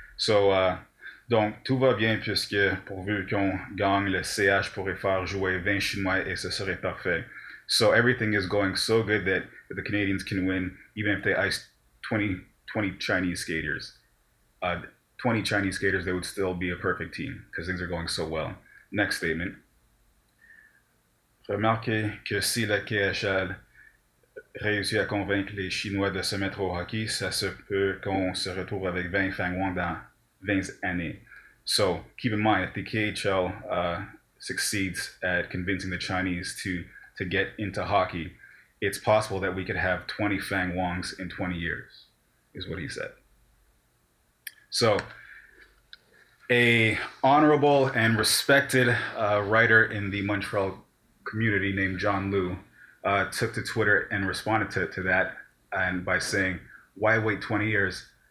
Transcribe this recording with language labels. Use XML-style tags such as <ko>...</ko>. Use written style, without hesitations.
<fr>So, donc, tout va bien puisque pourvu qu'on gagne, le CH pourrait faire jouer 20 Chinois et ce serait parfait.</fr> <en>So everything is going so good that the Canadians can win, even if they ice 20 Chinese skaters. 20 Chinese skaters, they would still be a perfect team because things are going so well. Next statement.</en> <fr>Remarquez que si la KHL réussit à convaincre les Chinois de se mettre au hockey, ça se peut qu'on se retrouve avec 20 Fang Wang dans 20 années.</fr> <en>So keep in mind, if the KHL succeeds at convincing the Chinese to get into hockey, it's possible that we could have 20 Fang Wangs in 20 years, is what he said. So, a honorable and respected writer in the Montreal community named John Liu took to Twitter and responded to that, and by saying, "Why wait 20 years?</en>